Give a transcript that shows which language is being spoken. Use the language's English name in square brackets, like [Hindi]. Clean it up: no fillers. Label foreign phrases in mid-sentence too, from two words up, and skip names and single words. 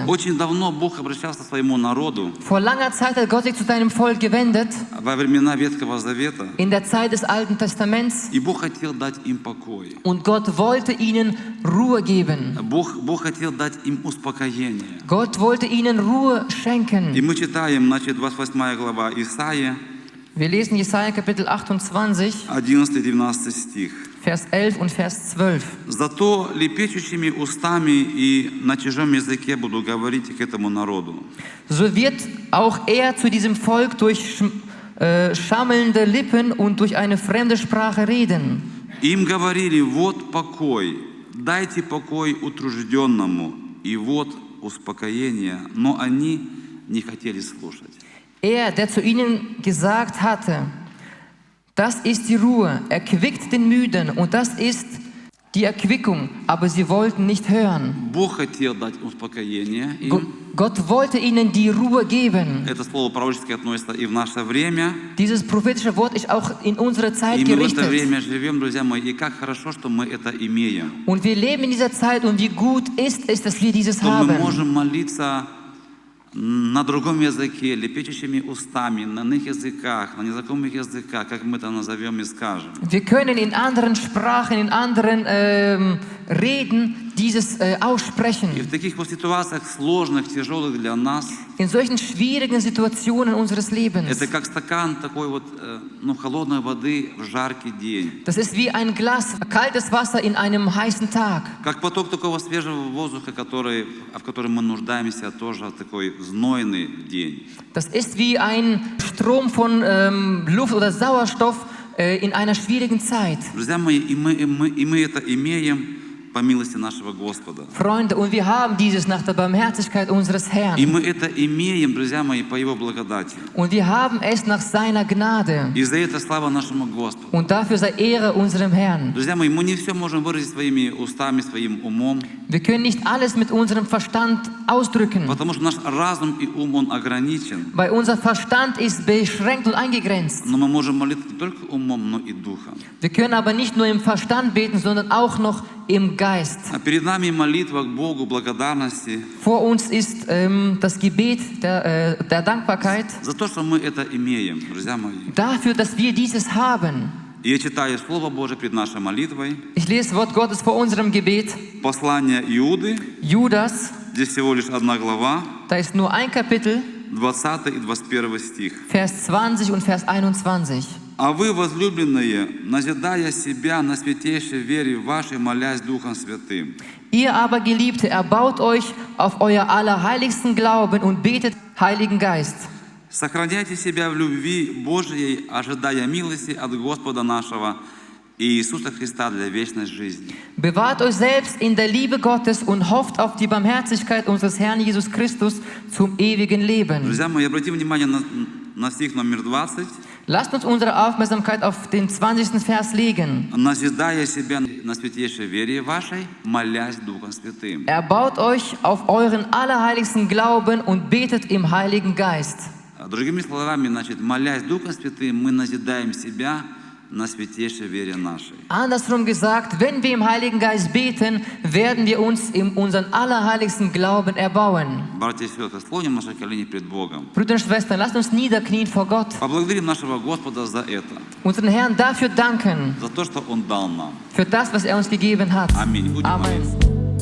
[Russian] Очень давно Бог обращался к своему народу [German] Vor langer Zeit hat Gott sich zu seinem Volk gewendet, [Russian] во времена Ветхого Завета, [German] in der Zeit des Alten Testaments. [Russian] и Бог хотел дать им покой. [German] Und Gott wollte ihnen Ruhe geben. [Russian] Бог хотел дать им успокоение. [German] Gott wollte ihnen Ruhe [Russian] И [German] schenken. [Russian] мы читаем, значит, 28 глава Исаии, [German] Wir lesen Jesaja Kapitel 28, [Russian] 11-12 стих. [German] Vers 11 und Vers 12. [Russian] «Зато лепечущими устами и на чужом языке буду говорить к этому народу. [German] So wird auch er zu diesem Volk durch schimmelnde Lippen und durch eine fremde Sprache reden. [Russian] Им говорили, вот покой, дайте покой утружденному, и вот успокоение, но они не хотели слушать». [German] Er, der zu ihnen gesagt hatte, das ist die Ruhe, erquickt den Müden und das ist die Erquickung, aber sie wollten nicht hören. [Russian] Бог хотел дать успокоение им. [German] Gott wollte ihnen die Ruhe geben. [Russian] Это слово пророческое относится и в наше время. [German] Dieses prophetische Wort ist auch in unsere Zeit [Russian] И мы в это [German] gerichtet. [Russian] время живем, друзья мои, и как хорошо, что мы это имеем. [German] Und wir leben in dieser Zeit und wie gut ist es, dass wir dieses [Russian] Что мы [German] haben. [Russian] можем молиться на другом языке, лепечущими устами, на иных языках, на незнакомых языках, как мы это назовем и скажем. [German] Wir können in anderen Sprachen, in anderen Reden dieses aussprechen. [Russian] И в таких вот ситуациях сложных, тяжелых для нас, [German] In solchen schwierigen Situationen unseres Lebens. [Russian] это как стакан такой вот, холодной воды в жаркий день. [German] Das ist wie ein Glas kaltes Wasser in einem heißen Tag. [Russian] Как поток такого свежего воздуха, в котором мы нуждаемся, тоже в такой знойный день. [German] Das ist wie ein Strom von Luft oder Sauerstoff in einer schwierigen Zeit. [Russian] Друзья мои, и мы это имеем по милости нашего Господа. [German] Freunde, und wir haben dieses nach der Barmherzigkeit unseres [Russian] И [German] Herrn. [Russian] мы это имеем, друзья мои, по Его благодати. [German] Und wir haben es nach seiner Gnade. [Russian] И за это слава нашему Господу. [German] Und dafür sei Ehre unserem Herrn. [Russian] Друзья мои, мы не все можем выразить своими устами, своим умом, [German] Wir können nicht alles mit unserem Verstand ausdrücken, [Russian] потому что наш разум и ум, он ограничен. [German] weil unser Verstand ist beschränkt und eingegrenzt. [Russian] Но мы можем молиться не только умом, но и духом. [German] Wir können aber nicht nur im Verstand beten, sondern auch noch im Geist. [Russian] А перед нами молитва к Богу, благодарности [German] Vor uns ist das Gebet der Dankbarkeit [Russian] за то, что мы это имеем, друзья мои. [German] dafür, dass wir dieses haben. [Russian] И я читаю Слово Божие перед нашей молитвой. [German] Ich lese Wort Gottes vor unserem Gebet. [Russian] Послание Иуды, [German] Judas, [Russian] здесь всего лишь одна глава, [German] da ist nur ein Kapitel, [Russian] 20 и 21 стих. [German] Vers 20 und Vers 21. [Russian] «А вы, возлюбленные, назидая себя на святейшей вере вашей, молясь Духом Святым». [German] Ihr aber, Geliebte, erbaut euch auf euer allerheiligsten Glauben und betet Heiligen Geist. [Russian] «Сохраняйте себя в любви Божией, ожидая милости от Господа нашего Иисуса Христа для вечной жизни». [German] Bewahrt euch selbst in der Liebe Gottes und hofft auf die Barmherzigkeit unseres Herrn Jesus Christus zum ewigen Leben. [Russian] Друзья мои, обратите внимание на стих номер 20. [German] Lasst uns unsere Aufmerksamkeit auf den 20. Vers legen. [Russian] «Назидая себя на святейшей вере вашей, молясь Духом Святым». [German] Erbaut euch auf euren allerheiligsten Glauben und betet im Heiligen Geist. [Russian] Другими словами, молясь Духом Святым, мы назидаем себя на святейшей вере нашей. [German] Andersrum gesagt, wenn wir im Heiligen Geist beten, werden wir uns in unseren allerheiligsten Glauben erbauen. [Russian] Братья и сестры, склоним наши колени пред Богом. [German] Brüder und Schwestern, lasst uns niederknien vor Gott. [Russian] Поблагодарим нашего Господа за это, [German] Unseren Herrn dafür danken, [Russian] за то, что Он дал нам. [German] für das, was er uns gegeben hat. [Russian] Аминь. Будем молиться. [German] Amen.